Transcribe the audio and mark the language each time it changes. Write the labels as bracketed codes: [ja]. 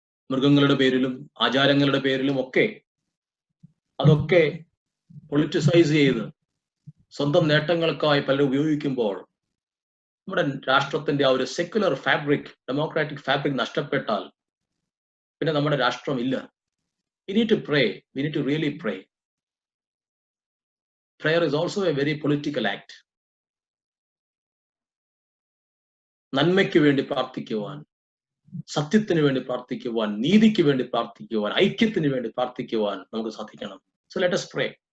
[ml] മൃഗങ്ങളുടെ പേരിലും ആചാരങ്ങളുടെ പേരിലും ഒക്കെ അതൊക്കെ പൊളിറ്റിസൈസ് ചെയ്ത് സ്വന്തം നേട്ടങ്ങൾക്കായി പലരും ഉപയോഗിക്കുമ്പോൾ നമ്മുടെ രാഷ്ട്രത്തിന്റെ ആ ഒരു സെക്യുലർ ഫാബ്രിക്, ഡെമോക്രാറ്റിക് ഫാബ്രിക് നഷ്ടപ്പെട്ടാൽ പിന്നെ നമ്മുടെ രാഷ്ട്രം ഇല്ല. [en] We need to pray. We need to really pray. Prayer is also a very political act. [ml] നന്മയ്ക്ക് വേണ്ടി പ്രാർത്ഥിക്കുവാൻ, സത്യത്തിന് വേണ്ടി പ്രാർത്ഥിക്കുവാൻ, നീതിക്ക് വേണ്ടി പ്രാർത്ഥിക്കുവാൻ, ഐക്യത്തിന് വേണ്ടി പ്രാർത്ഥിക്കുവാൻ നമുക്ക് സാധിക്കണം. [en] So let us pray.